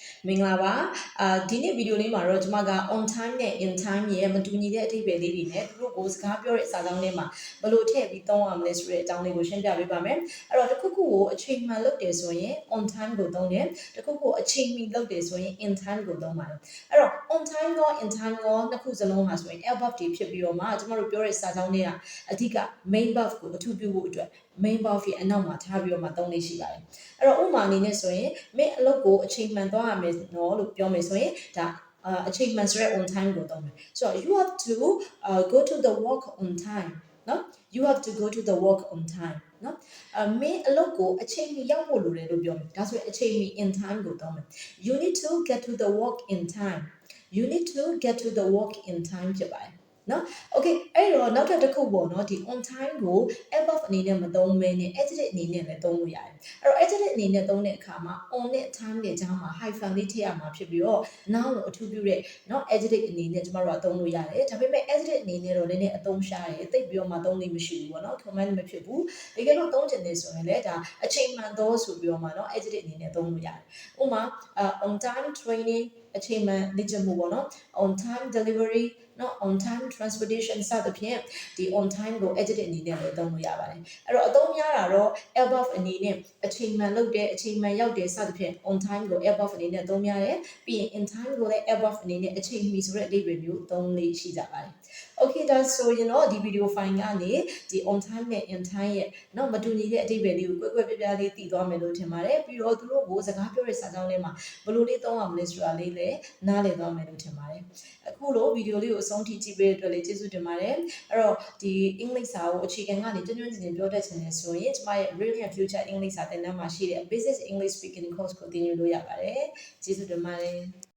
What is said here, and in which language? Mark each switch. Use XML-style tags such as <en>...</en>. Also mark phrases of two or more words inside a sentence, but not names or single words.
<my>မင်္ဂလာပါဒီနေ့ဗီဒီယိုလေးမှာတော့ကျွန်မက</my> <en>on time</en> <my>နဲ့</my> <en>in time</en> <my>ရဲ့မတူညီတဲ့အဓိပ္ပာယ်လေးတွေနဲ့သူတို့ကိုစကားပြောတဲ့စာကြောင်းထဲမှာဘယ်လိုထည့်ပြီးသုံးရမလဲဆိုတဲ့အကြောင်းလေးကိုရှင်းပြပေးပါမယ်အဲ့တော့တစ်ခုခုကိုအချိန်မှန်လုပ်တယ်ဆိုရင်</my> <en>on time</en> <my>ကိုသုံးတယ်တစ်ခုခုအချိန်မီလုပ်တယ်ဆိုရင်</my> <en>in time</en> <my>ကိုသုံးပါတယ်အဲ့တော့</my> <en>on time</en> <my>ရော</my> <en>in time</en> <my>ရောနှစ်ခုစလုံးဟာဆိုရင် verb တွေဖြစ်ပြီးတော့မှကျွန်တော်တို့ပြောတဲ့စာကြောင်းတွေကအဓိက</my> <en>main verb</en> <my>ကိုအထူးပြုဖို့အတွက်</my> <en>main verb</en> <my>ရဲ့အနောက်မှာထားပြီးတော့မှသုံးလေးရှိပါတယ်အဲ့ တော့ဥပမာအနေနဲ့ဆိုရင်မင်းအလုပ်ကိုအချိန်မှန်သွားရမယ်နော်လို့ပြောမယ်ဆိုရင်ဒါအချိန်မှန်ဆိုရဲ</my> <en>on time</en> <my>ကိုသုံးမယ်ဆိုတော့</my> <en>you have to go to the work on time</en> <my>နော်</my> <en>you have to go to the work on time</en> <my>နော်မင်းအလုပ်ကိုအချိန်မီရောက်ဖို့လိုတယ်လို့ပြောမယ်ဒါဆိုရင်အချိန်မီ</my> <en>in time</en> <my>ကိုသုံးမယ်</my> <en>you need to get to the work in time you need to get to the work in time</en> <my>ဖြစ် ပါတယ်နော် okay အဲ့တော့နောက်တစ်ခုပေါ့နော်ဒီ</my> <en>on time</en> <my>ကို verb အနေနဲ့မသုံးဘဲနဲ့ adjective အနေနဲ့လည်းသုံးလို့ရတယ်အဲ့တော့ adjective အနေနဲ့သုံးတဲ့အခါမှာ on နဲ့ time နဲ့ကြားမှာ hyphen လေးထည့်ရမှာဖြစ်ပြီးတော့ noun ကိုအထူးပြုတဲ့เนาะ adjective အနေနဲ့ကျမတို့ကသုံးလို့ရတယ်ဒါပေမဲ့ adjective အနေနဲ့တော့လည်းနည်းအသုံးရှားတယ် တိတ်ပြီးတော့မှသုံးလို့မရှိဘူးပေါ့နော် command မဖြစ်ဘူးတကယ်လို့သုံးချင်တယ်ဆိုရင်လည်းဒါအချိန်မှန်တော့ဆိုပြီးတော့မှเนาะ adjective အနေနဲ့သုံးလို့ရတယ်ဥပမာ</my> <en>on time training</en> <my>အချိန်မှန်လေ့ကျင့်မှုပေါ့နော်</my> <en>on time delivery</en> <my>နော် on</my> <en>time transportation</en> <my>စသဖြင့်ဒီ</my> <en>on time</en> <my>ကို adjective အနေနဲ့လည်းသုံးလို့ရပါတယ်အဲ့တော့အသုံးများတာတော့ verb အနေနဲ့အချိန်မှန်လုပ်တယ်အချိန်မှန်ရောက်တယ်စသဖြင့် on time ကို verb အနေနဲ့သုံးများတယ်ပြီးရင်</my> <en>in time</en> <my>ကိုလည်း verb အနေနဲ့အချိန်မီဆိုတဲ့အဓိပ္ပာယ်မျိုးသုံးလေးရှိကြပါတယ် okay ဒါဆိုရင် တော့ဒီ</my> <en>video file</en> <my>ကနေဒီ</my> <en>on time</en> <my>နဲ့</my> <en>in time</en> <my>ရဲ့เนาะမတူညီတဲ့အဓိပ္ပာယ်လေးကိုကွဲကွဲပြားပြားလေးသိသွားမယ်လို့ထင်ပါတယ်ပြီးတော့သူတို့ကိုစကားပြောတဲ့စာကြောင်းထဲမှာဘယ်လိုလေးသုံးရမလဲဆိုတာလေးလည်းနားလည်သွားမယ်လို့ထင်ပါတယ်အခုလိုဗီဒီယိုလေးကိုအဆုံးထိကြည့်ပေးတဲ့အတွက်လည်းကျေးဇူးတင်ပါတယ်အဲ့တော့ဒီအင်္ဂလိပ်စာကိုအခြေခံကနေကျွမ်းကျွမ်းကျင်ကျင်ပြောတတ်ချင်တယ်ဆိုရင်ကျမရဲ့ Brilliant Future အင်္ဂလိပ်စာသင်တန်းမှာရှိတဲ့ Basic English Speaking Course ကိုသင်ယူလို့ရပါတယ်ကျေးဇူးတင်ပါတယ်</my>